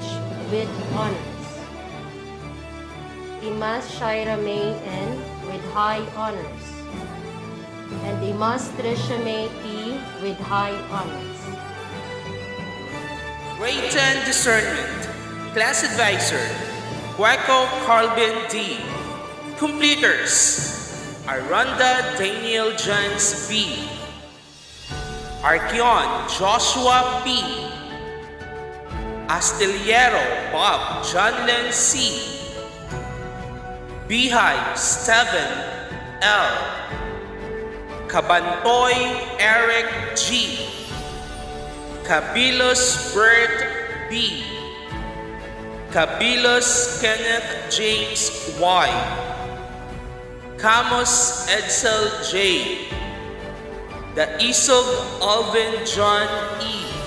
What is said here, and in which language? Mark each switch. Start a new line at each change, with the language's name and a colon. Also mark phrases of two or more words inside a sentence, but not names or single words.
English: with honors. Imas Shaira May N. with high honors. And Imas Trisha May P. with high honors. Rayton Discernment, Class Advisor, Guaco Carlbin D. Completers, Aranda Daniel Jans B. Archeon Joshua P. Astillero Bob Johnlen C. Beehive Steven L. Cabantoy Eric G. Cabilos Bert B. Cabilos Kenneth James Y. Camus Edsel J. Daisog Alvin John E.